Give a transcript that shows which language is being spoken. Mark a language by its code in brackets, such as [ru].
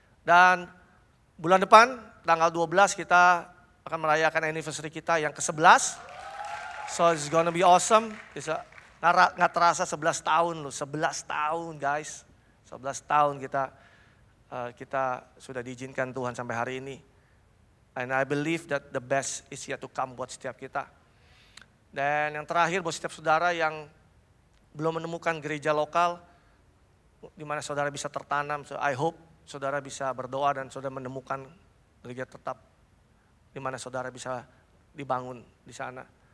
[id] Dan bulan depan tanggal 12 kita akan merayakan anniversary kita yang ke-11. [en] So it's gonna be awesome. [id] Nggak terasa 11 tahun loh, 11 tahun guys. 11 tahun kita sudah diizinkan Tuhan sampai hari ini. [en] And I believe that the best is yet to come [id] buat setiap kita. Dan yang terakhir buat setiap saudara yang belum menemukan gereja lokal di mana saudara bisa tertanam, [en] so I hope [id] saudara bisa berdoa dan saudara menemukan gereja tetap di mana saudara bisa dibangun di sana.